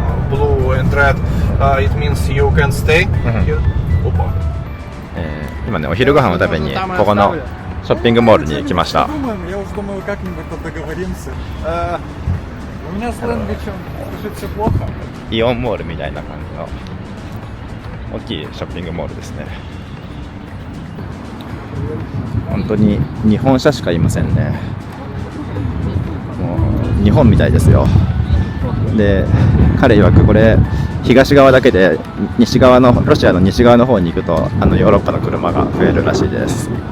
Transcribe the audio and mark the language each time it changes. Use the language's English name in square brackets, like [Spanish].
[English] Blue and red, it means you can stay here. [Russian] Опа. [Japanese] 今ね、お昼ご飯を食べにここのショッピングモールに来ました。 [Russian] Я уже думаю, как-нибудь тут договоримся. У меня с лэнгвичем все плохо. [Japanese] イオンモールみたいな感じの大きいショッピングモールですね。本当に日本車しかいませんね。もう日本みたいですよ。で、彼曰くこれ東側だけで西側のロシアの西側の方に行くとヨーロッパの車が増えるらしいです。